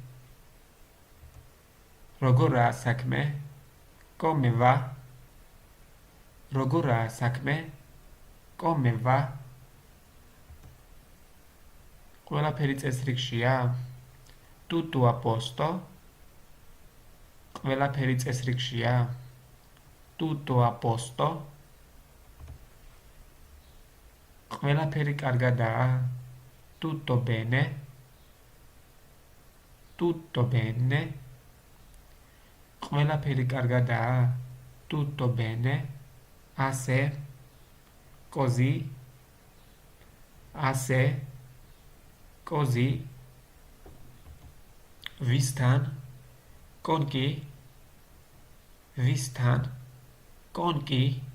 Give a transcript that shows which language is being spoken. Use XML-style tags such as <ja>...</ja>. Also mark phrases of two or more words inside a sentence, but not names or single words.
<ka>როგორაა საქმე,</ka> <it>come va,</it> <ka>როგორაა საქმე,</ka> <it>come va,</it> <ka>ყველაფერი წესრიგშია,</ka> <it>tutto a posto,</it> <ka>ყველაფერი წესრიგშია,</ka> <it>tutto a posto,</it> <ka>ყველაფერი კარგადაა,</ka> <it>tutto bene, tutto bene,</it> <ka>ყველაფერი კარგადაა,</ka> <it>tutto bene, ასე, così, ასე, così, ვისთან, con chi, ვისთან, con chi,</it>